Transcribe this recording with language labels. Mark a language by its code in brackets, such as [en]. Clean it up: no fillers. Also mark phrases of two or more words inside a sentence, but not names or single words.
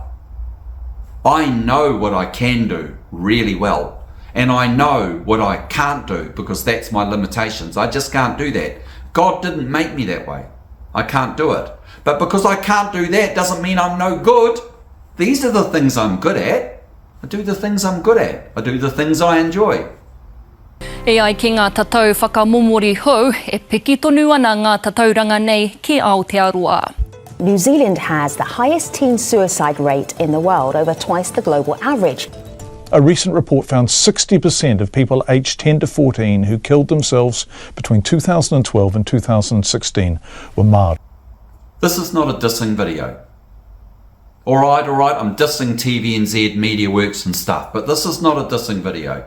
[en] I know what I can do really well, and I know what I can't do because that's my limitations. I just can't do that. God didn't make me that way. I can't do it. But because I can't do that doesn't mean I'm no good. These are the things I'm good at. I do the things I'm good at. I do the things I enjoy. [mi] E ai ki ngā tatau whakamomori hou, e piki tonu ana ngā tatauranga nei ki Aotearoa. [en] New Zealand has the highest teen suicide rate in the world, over twice the global average. A recent report found 60% of people aged 10 to 14 who killed themselves between 2012 and 2016 were Māori. This is not a dissing video. All right, I'm dissing TVNZ, MediaWorks and stuff, but this is not a dissing video.